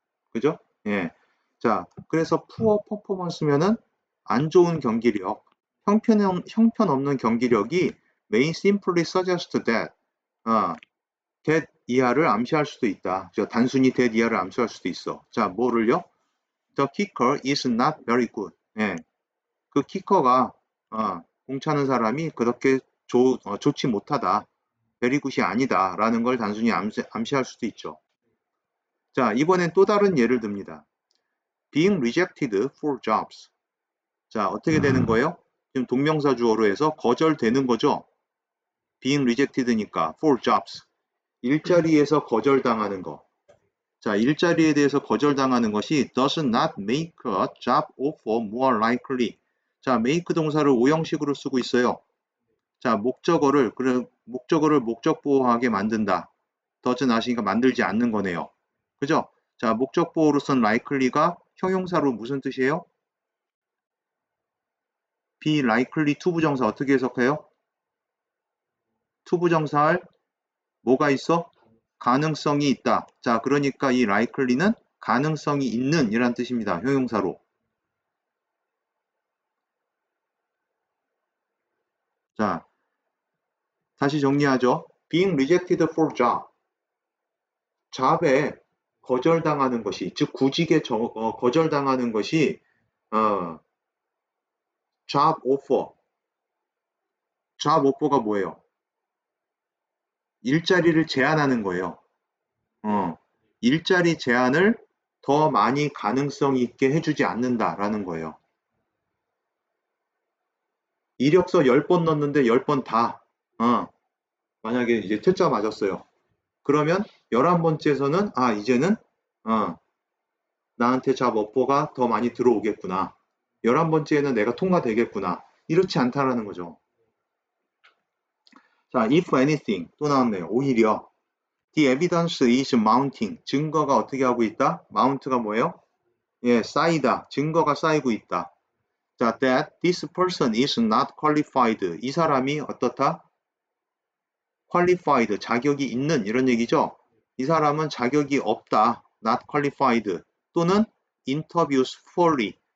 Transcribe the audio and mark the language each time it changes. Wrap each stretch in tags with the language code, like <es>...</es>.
<ko>그죠? 예. 자, 그래서 poor performance면은 안 좋은 경기력, 형편없는 경기력이</ko> <en>may simply suggest that, that</en> <ko>이하를 암시할 수도 있다. 단순히 that 이하를 암시할 수도 있어. 자, 뭐를요?</ko> <en>The kicker is not very good.</en> <ko>예. 그 키커가 공 차는 사람이 그렇게 좋지 못하다. 베리굿이 아니다. 라는 걸 단순히 암시할 수도 있죠. 자, 이번엔 또 다른 예를 듭니다.</ko> <en>being rejected for jobs.</en> <ko>자, 어떻게 되는 거예요? 지금 동명사 주어로 해서 거절되는 거죠.</ko> <en>being rejected니까 for jobs.</en> <ko>일자리에서 거절당하는 거. 자, 일자리에 대해서 거절당하는 것이</ko> <en>does not make a job offer more likely.</en> <ko>자, make 동사를 오형식으로 쓰고 있어요. 자, 목적어를 목적보호하게 만든다. does not이니까 만들지 않는 거네요. 그죠? 자, 목적보호로 쓴 likely가 형용사로 무슨 뜻이에요? be likely to 부정사 어떻게 해석해요? to 부정사할 뭐가 있어? 가능성이 있다. 자, 그러니까 이 likely는 가능성이 있는 이란 뜻입니다. 형용사로. 자, 다시 정리하죠.</ko> <en>being rejected for job. job에</en> <ko>거절당하는 것이, 즉 구직에 거절당하는 것이 job offer. job offer가 뭐예요? 일자리를 제한하는 거예요. 일자리 제한을 더 많이 가능성 있게 해주지 않는다라는 거예요. 이력서 10번 넣었는데 10번 다 만약에 이제 퇴짜 맞았어요. 그러면 11번째에서는 이제는 나한테 잡 오퍼가 더 많이 들어오겠구나. 11번째에는 내가 통과되겠구나. 이렇지 않다라는 거죠. 자, if anything 또 나왔네요. 오히려</ko> <en>the evidence is mounting.</en> <ko>증거가 어떻게 하고 있다? mount가 뭐예요? 예, 쌓이다. 증거가 쌓이고 있다.</ko> <en>자, that this person is not qualified.</en> <ko>이 사람이 어떻다? qualified, 자격이 있는 이런 얘기죠. 이 사람은 자격이 없다.</ko> <en>not qualified. 또는 interviews poorly.</en>